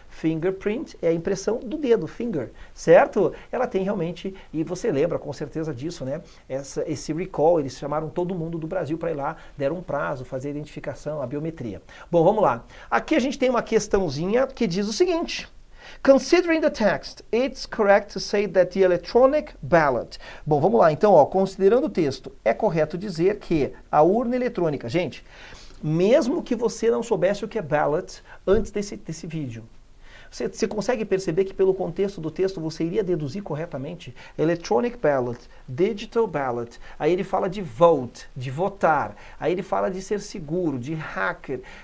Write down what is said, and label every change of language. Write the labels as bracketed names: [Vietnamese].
[Portuguese] Fingerprint é a impressão do dedo, finger, certo? Ela tem realmente, e você lembra com certeza disso, né? Esse recall, eles chamaram todo mundo do Brasil para ir lá, deram um prazo, fazer a identificação, a biometria. Bom, vamos lá. Aqui a gente tem uma questãozinha que diz o seguinte. [English] Considering the text, it's correct to say that the electronic ballot. [Portuguese] Bom, vamos lá. Então, ó, considerando o texto, é correto dizer que a urna eletrônica, gente, mesmo que você não soubesse o que é ballot antes desse vídeo, você consegue perceber que pelo contexto do texto você iria deduzir corretamente? Electronic ballot, digital ballot, aí ele fala de vote, de votar, aí ele fala de ser seguro, de hacker.